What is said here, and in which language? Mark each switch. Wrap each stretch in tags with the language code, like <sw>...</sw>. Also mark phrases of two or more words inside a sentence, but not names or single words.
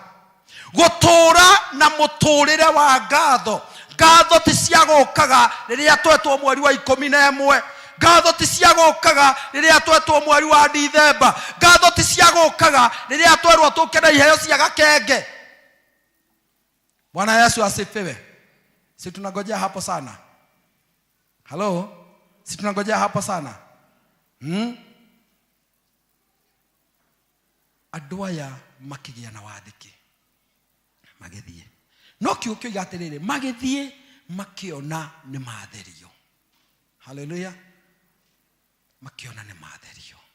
<ki>Gũtũũra na mũtũũrĩre wa ngatho. Ngatho ti cia gũkaga rĩrĩa twetwo mweri wa 11. Ngatho ti cia gũkaga rĩrĩa twetwo mweri wa Dithemba. Ngatho ti cia gũkaga rĩrĩa twerwo tũke na iheo cia gakenge.</ki> <sw>Bwana Yesu asifiwe. Si tunangojea hapo sana? Hello? Si tunangojea hapo sana?</sw> <ki>Andũ aya makĩgĩa na wathĩki magĩthiĩ. No kiugo gĩatĩrĩrĩ, magĩthiĩ makĩona nĩ matherio. Hallelujah. Makĩona nĩ matherio.</ki>